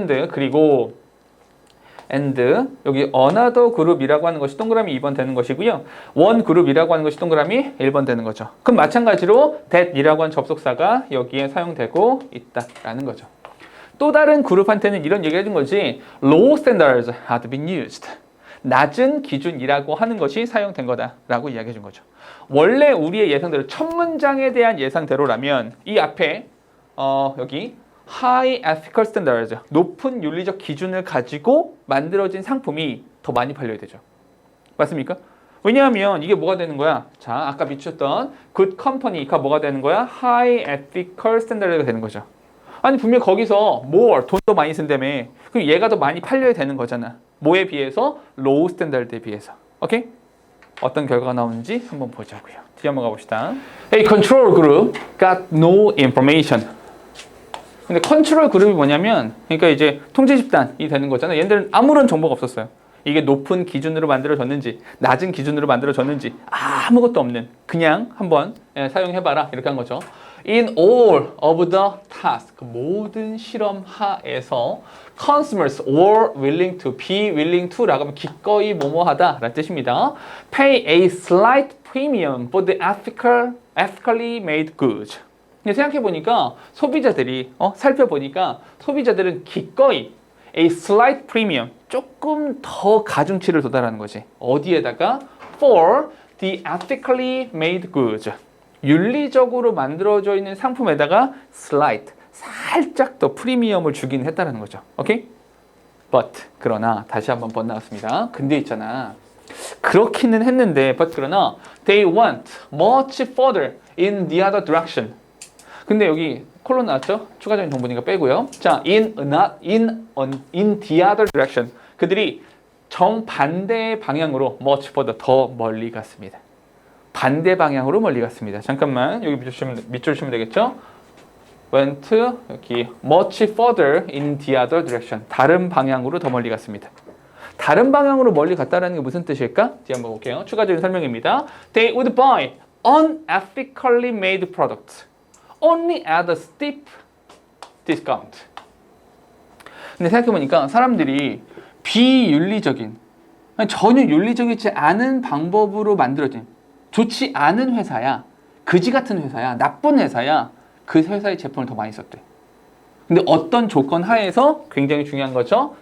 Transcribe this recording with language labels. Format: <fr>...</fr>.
<ko>그리고 여기 another group이라고 하는 것이 동그라미 2번 되는 것이고요. one group이라고 하는 것이 동그라미 1번 되는 거죠. 그럼 마찬가지로 that이라고 하는 접속사가 여기에 사용되고 있다라는 거죠. 또 다른 그룹한테는 이런 얘기를 해준 거지.</ko> <en>Low standards had been used.</en> <ko>낮은 기준이라고 하는 것이 사용된 거다라고 이야기해 준 거죠. 원래 우리의 예상대로 첫 문장에 대한 예상대로라면 이 앞에 여기</ko> <en>high ethical standards,</en> <ko>높은 윤리적 기준을 가지고 만들어진 상품이 더 많이 팔려야 되죠. 맞습니까? 왜냐하면 이게 뭐가 되는 거야? 자, 아까 미쳤던 good company가 뭐가 되는 거야?</ko> <en>high ethical standard</en> <ko>가 되는 거죠. 아니 분명 거기서 more, 돈도 많이 쓴다며. 그럼 얘가 더 많이 팔려야 되는 거잖아. 뭐에 비해서?</ko> <en>low standard</en> <ko>에 비해서. 오케이? 어떤 결과가 나오는지 한번 보자고요. 뒤에 한번 가봅시다.</ko> <en>A control group got no information.</en> <ko>근데 컨트롤 그룹이 뭐냐면 그러니까 이제 통제 집단이 되는 거잖아요. 얘네들은 아무런 정보가 없었어요. 이게 높은 기준으로 만들어졌는지 낮은 기준으로 만들어졌는지 아무것도 없는, 그냥 한번 사용해봐라 이렇게 한 거죠.</ko> <en>In all of the task,</en> <ko>모든 실험 하에서</ko> <en>consumers were willing to, be willing to</en> <ko>라고 하면 기꺼이 뭐뭐하다 라는 뜻입니다.</ko> <en>Pay a slight premium for the ethically made goods.</en> <ko>근데 생각해보니까 소비자들이 살펴보니까 소비자들은 기꺼이</ko> <en>a slight premium,</en> <ko>조금 더 가중치를 둬달라는 거지. 어디에다가?</ko> <en>For the ethically made goods.</en> <ko>윤리적으로 만들어져 있는 상품에다가 slight, 살짝 더 프리미엄을 주긴 했다는 거죠. 오케이? But, 그러나 다시 한번 나왔습니다. 근데 있잖아. 그렇기는 했는데,</ko> <en>but</en> <ko>그러나</ko> <en>they went much further in the other direction.</en> <ko>근데 여기 콜론 나왔죠? 추가적인 정보니까 빼고요.</ko> <en>자, in the other direction.</en> <ko>그들이 정반대의 방향으로</ko> <en>much further,</en> <ko>더 멀리 갔습니다. 반대 방향으로 멀리 갔습니다. 잠깐만, 여기 밑줄 치면 되겠죠?</ko> <en>went</en> <ko>여기</ko> <en>much further in the other direction.</en> <ko>다른 방향으로 더 멀리 갔습니다. 다른 방향으로 멀리 갔다는 게 무슨 뜻일까? 뒤 한번 볼게요. 추가적인 설명입니다.</ko> <en>They would buy unethically made products only at a steep discount.</en> <ko>근데 생각해보니까 사람들이 비윤리적인, 전혀 윤리적이지 않은 방법으로 만들어진, 좋지 않은 회사야, 그지 같은 회사야, 나쁜 회사야, 그 회사의 제품을 더 많이 썼대. 근데 어떤 조건 하에서 굉장히 중요한 거죠.</ko>